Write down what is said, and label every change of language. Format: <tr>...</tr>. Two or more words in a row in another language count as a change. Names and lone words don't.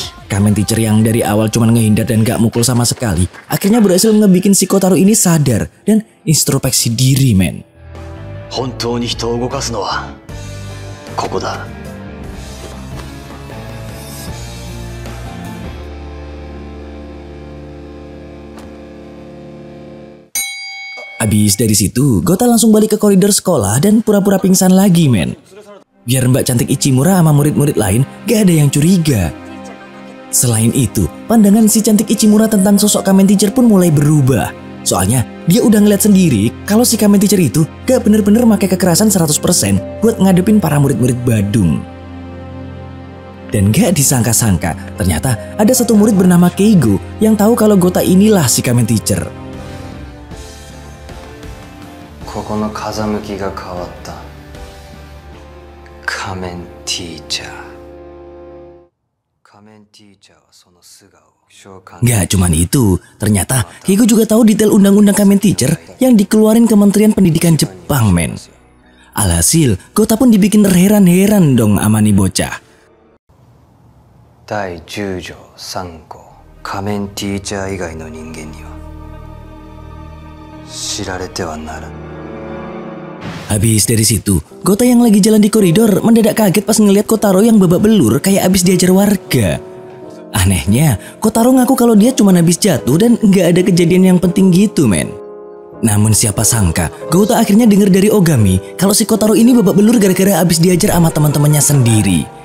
<id>Kamen teacher yang dari awal cuma ngehindar dan gak mukul sama sekali, akhirnya berhasil ngebikin si Kotaro ini sadar dan introspeksi diri, men.</id> <ja>本当に人を動かすのはここだ。</ja> <id>Abis dari situ, Gota langsung balik ke koridor sekolah dan pura-pura pingsan lagi, men. Biar Mbak cantik Ichimura sama murid-murid lain gak ada yang curiga. Selain itu, pandangan si cantik Ichimura tentang sosok Kamen teacher pun mulai berubah. Soalnya, dia udah ngeliat sendiri kalau si Kamen teacher itu gak bener-bener pakai kekerasan 100% buat ngadepin para murid-murid Badung. Dan gak disangka-sangka, ternyata ada satu murid bernama Keigo yang tahu kalau Gota inilah si Kamen teacher.</id> <ja>ここの風向きが変わった。仮面ティーチャー。仮面ティーチャーはその素顔を召喚。</ja> <id>Gak cuman itu, ternyata Keigo juga tahu detail undang-undang Kamen teacher yang dikeluarin Kementerian Pendidikan Jepang, men. Alhasil, Gota pun dibikin heran-heran dong sama nih bocah.</id> <ja>第10条3項。仮面ティーチャー以外の人間には知られてはならん。</ja> <id>Habis dari situ, Gota yang lagi jalan di koridor mendadak kaget pas ngeliat Kotaro yang babak belur kayak abis diajar warga. Anehnya, Kotaro ngaku kalau dia cuma habis jatuh dan nggak ada kejadian yang penting gitu, men. Namun siapa sangka, Gota akhirnya denger dari Ogami kalau si Kotaro ini babak belur gara-gara abis diajar sama teman-temannya sendiri.</id>